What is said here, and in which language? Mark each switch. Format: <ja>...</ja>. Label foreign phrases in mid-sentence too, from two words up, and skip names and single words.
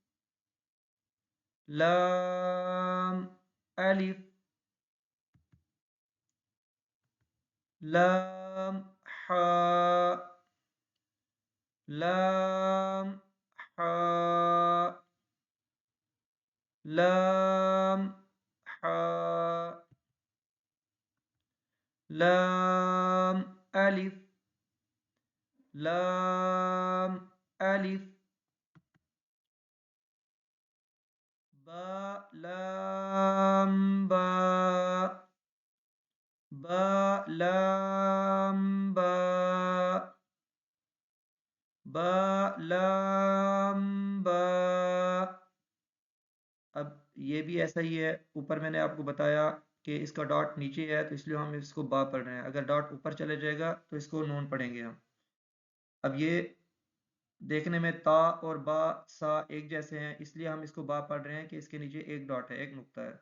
<ur>لام الف لام حاء لام حاء لام حاء لام الف لام الف با لام با با لام با با لام با۔ اب یہ بھی ایسا ہی ہے، اوپر میں نے آپ کو بتایا کہ اس کا ڈاٹ نیچے ہے تو اس لیے ہم اس کو با پڑھ رہے ہیں۔ اگر ڈاٹ اوپر چلے جائے گا تو اس کو نون پڑھیں گے ہم۔ اب یہ دیکھنے میں تا اور با سا ایک جیسے ہیں، اس لیے ہم اس کو با پڑھ رہے ہیں کہ اس کے نیچے ایک ڈاٹ ہے، ایک نقطہ ہے۔</ur>